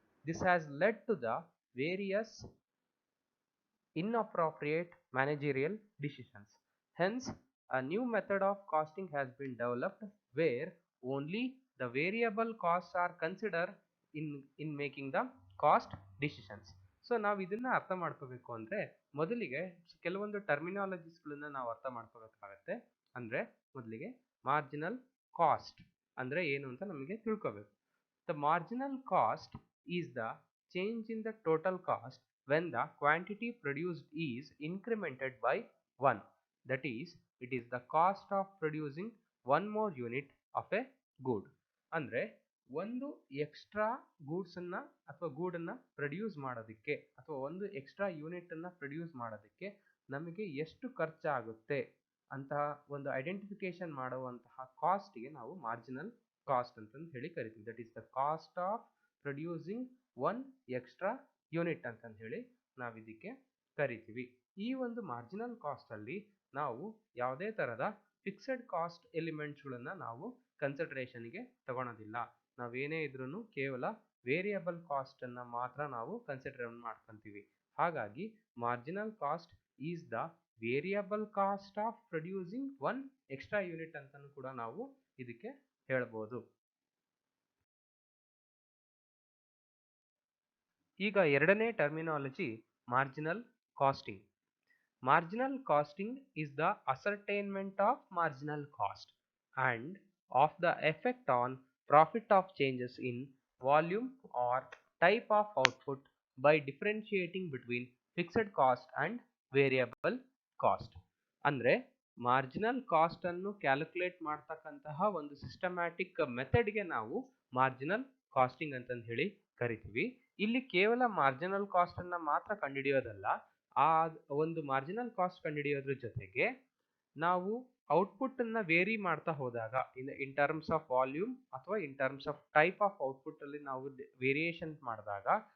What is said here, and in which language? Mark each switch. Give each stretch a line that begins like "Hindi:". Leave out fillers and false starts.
English: This has led to the various inappropriate managerial decisions. Hence, a new method of costing has been developed where only the variable costs are considered in making the cost decisions.
Kannada: So ನಾವು ಇದನ್ನ ಅರ್ಥ ಮಾಡ್ಕೋಬೇಕು ಅಂದ್ರೆ ಮೊದಲಿಗೆ ಕೆಲವೊಂದು ಟರ್ಮಿನಾಲಜೀಸ್ಗಳನ್ನ ನಾವು ಅರ್ಥ ಮಾಡ್ಕೋಬೇಕಾಗತ್ತೆ. ಅಂದ್ರೆ ಮೊದಲಿಗೆ ಮಾರ್ಜಿನಲ್ ಕಾಸ್ಟ್ ಅಂದ್ರೆ ಏನು ಅಂತ ನಮಗೆ ತಿಳ್ಕೋಬೇಕು.
English: The marginal cost is the change in the total cost when the quantity produced is incremented by 1. That is, it is the cost of producing one more unit of a good.
Kannada: ಅಂದ್ರೆ ಒಂದು extra goods ಅನ್ನ ಅಥವಾ ಗೂಡನ್ನ produce ಮಾಡೋದಕ್ಕೆ ಅಥವಾ ಒಂದು extra unit ಅನ್ನ produce ಮಾಡೋದಕ್ಕೆ ನಮಗೆ ಎಷ್ಟು ಖರ್ಚಾಗುತ್ತೆ ಅಂತಹ ಒಂದು ಐಡೆಂಟಿಫಿಕೇಶನ್ ಮಾಡುವಂತಹ ಕಾಸ್ಟ್ಗೆ ನಾವು ಮಾರ್ಜಿನಲ್ ಕಾಸ್ಟ್ ಅಂತಂದು ಹೇಳಿ ಕರಿತೀವಿ.
English: that is the cost of producing one extra unit
Kannada: ಅಂತಂದು ಹೇಳಿ ನಾವು ಇದಕ್ಕೆ ಕರಿತೀವಿ. ಈ ಒಂದು ಮಾರ್ಜಿನಲ್ ಕಾಸ್ಟ್ ಅಲ್ಲಿ ನಾವು ಯಾವುದೇ ತರಹದ ಫಿಕ್ಸೆಡ್ ಕಾಸ್ಟ್ ಎಲಿಮೆಂಟ್ಸ್ಗಳನ್ನ ನಾವು ಕನ್ಸಿಡರೇಷನ್ಗೆ ತಗೊಳೋದಿಲ್ಲ. ನಾವೇನೇ ಇದ್ರೂ ಕೇವಲ ವೇರಿಯಬಲ್ ಕಾಸ್ಟ್ ಅನ್ನ ಮಾತ್ರ ನಾವು ಕನ್ಸಿಡರ್ ಮಾಡ್ಕೊಂತೀವಿ. ಹಾಗಾಗಿ
English: marginal cost is the variable cost of producing one extra unit
Kannada: ಅಂತಾನು ಕೂಡ ನಾವು ಇದಕ್ಕೆ ಹೇಳ್ಬೋದು. ಈಗ ಎರಡನೇ terminology marginal casting.
English: Marginal costing is the ascertainment of marginal cost and of the effect on profit of changes in volume or type of output by differentiating between fixed cost and variable cost.
Kannada: ಅಂದ್ರೆ marginal cost ಅನ್ನು calculate ಮಾಡ್ತಕ್ಕಂತಹ ಒಂದು systematic ಮೆಥಡ್ಗೆ ನಾವು marginal casting ಅಂತಂದು ಹೇಳಿ ಕರಿತೀವಿ. ಇಲ್ಲಿ ಕೇವಲ ಮಾರ್ಜಿನಲ್ ಕಾಸ್ಟ್ ಅನ್ನ ಮಾತ್ರ ಕಂಡುಹಿಡಿಯೋದಲ್ಲ, ಆ ಒಂದು ಮಾರ್ಜಿನಲ್ ಕಾಸ್ಟ್ ಕಂಡುಹಿಡಿಯೋದ್ರ ಜೊತೆಗೆ ನಾವು ಔಟ್ಪುಟ್ ಅನ್ನ ವೇರಿ ಮಾಡ್ತಾ ಹೋದಾಗ
English: in terms of volume
Kannada: ಅಥವಾ
English: in terms of type of output
Kannada: ಅಲ್ಲಿ ನಾವು ವೇರಿಯೇಷನ್ ಮಾಡಿದಾಗ